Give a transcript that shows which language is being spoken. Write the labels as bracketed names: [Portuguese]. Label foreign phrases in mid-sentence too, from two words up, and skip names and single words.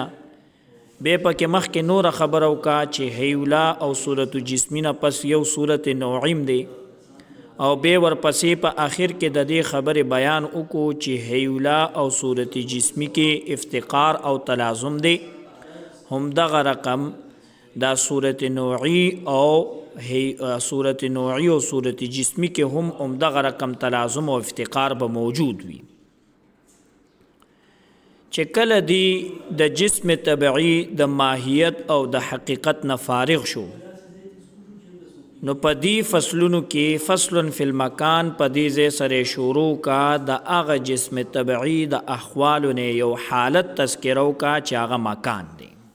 [Pashto] بیا پکې مخکې نوره خبره وکړه چې هیولا او صورت جسمینا پس یو صورت نوعیم دی، او بیا ورپسې په آخر کې د دې خبرې بیان وکړو چې هیولا او صورت جسمی کې افتقار او تلازم دی. هم دغه رقم دا صورت نوعی او صورت نوعی و صورت جسمی که هم دغه رقم تلازم و افتقار به موجود وي. چې کله دی د جسم طبعی د ماهیت او د حقیقت نه فارغ شو، نو په دې فصلونو کې فصل فی المکان په دې ځای سره شروع کا د هغه جسم طبعی د احوالو نه یو حالت تذکره وکړه چې هغه مکان دی.